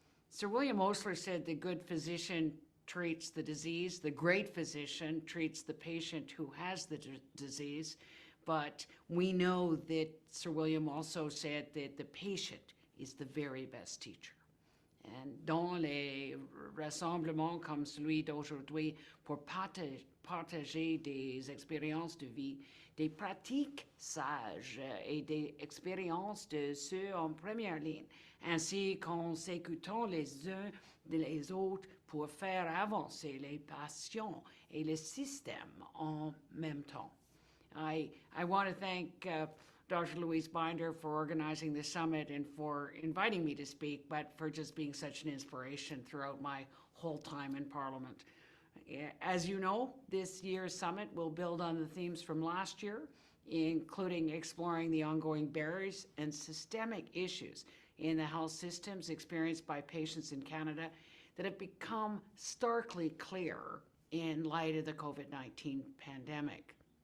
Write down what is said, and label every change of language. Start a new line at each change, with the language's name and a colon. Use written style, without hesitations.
English: Sir William Osler said the good physician treats the disease, the great physician treats the patient who has the disease. But we know that Sir William also said that the patient is the very best teacher.
French: dont les rassemblements comme celui d'aujourd'hui pour partager des expériences de vie, des pratiques sages et des expériences de ceux en première ligne, ainsi qu'en s'écoutant les uns les autres pour faire avancer les patients et le système en même temps.
English: I want to thank Dr. Louise Binder for organizing the summit and for inviting me to speak, but for just being such an inspiration throughout my whole time in Parliament. As you know, this year's summit will build on the themes from last year, including exploring the ongoing barriers and systemic issues in the health systems experienced by patients in Canada that have become starkly clear in light of the COVID-19 pandemic.